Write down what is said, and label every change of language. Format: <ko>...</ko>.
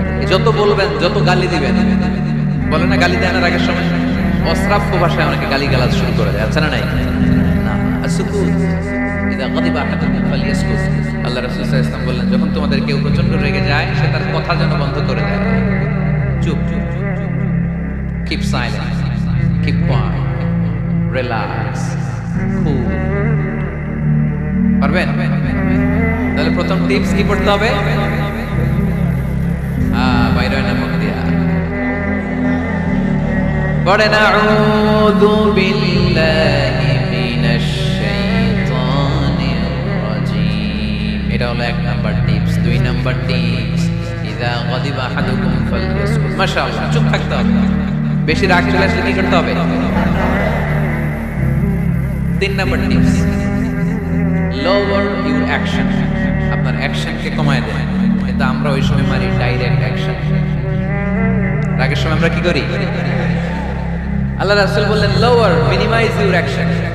<bn>যত বলবেন, যত গালি দিবেন, বলে না গালি দেয় না রাগের সময়, অশ্রাব্য ভাষায় অনেকে গালি গালাজ শুরু করে দেয়, আছে না নাই?</bn> <ar>না, আসুকুত ইদা গাদিবা আহাদুকুম ফালিয়াসকুত।</ar> <bn>আল্লাহ রাসূল সাল্লাল্লাহু আলাইহি ওয়াসাল্লাম বললেন, যখন তোমাদের কেউ প্রচন্ড রেগে যায়, সে তার কথা যেন বন্ধ করে দেয়। চুপ,</bn> <en>keep silent, keep quiet, relax, cool।</en> <bn>পারবেন? তাহলে প্রথম টিপস কি পড়তে হবে? বাইরে না মুখ দিয়া পড়েন</bn> <ar>আউযু বিল্লাহি মিনাশ শাইতানির রাজীম।</ar> <bn>এটা হলো 1 নাম্বার টিপস। 2 নাম্বার টিপস,</bn> <ar>ইযা গাদিবা আহাদুকুম ফালইয়াসকুত।</ar> <bn>মাশাআল্লাহ, চুপ থাকতে হবে। বেশি রাগ চলে আসলে কি করতে হবে? 3 number tips,</bn> <en>lower your action।</en> <bn>আপনার অ্যাকশনকে কমায় দেন। কিন্তু আমরা ওই সময় মারি ডাইরেক্ট অ্যাকশন। রাগের সময় আমরা কি করি? আল্লাহ রাসূল বললেন</bn> <en>lower, minimize your action।</en>